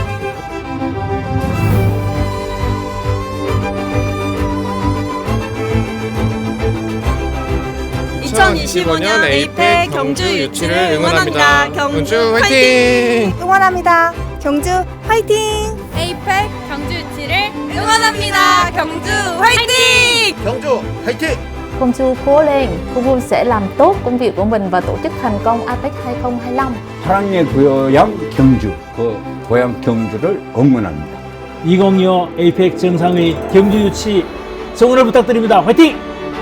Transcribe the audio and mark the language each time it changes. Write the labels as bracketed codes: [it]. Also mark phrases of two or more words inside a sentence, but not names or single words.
[ko] (2025년) 에이펙 경주 유치를 응원합니다. 경주 화이팅! 응원합니다. 경주 화이팅! 에이펙 경주 유치를 응원합니다. 경주 화이팅! 경주 화이팅! [vi] Công Chu cố lên, cô Vui sẽ làm tốt công việc của mình và tổ chức thành công APEC 2025. [ko] 사랑의 고향 경주, 그 고향 경주를 응원합니다. 2025 에이펙 정상회의 경주 유치 성원을 부탁드립니다. 화이팅!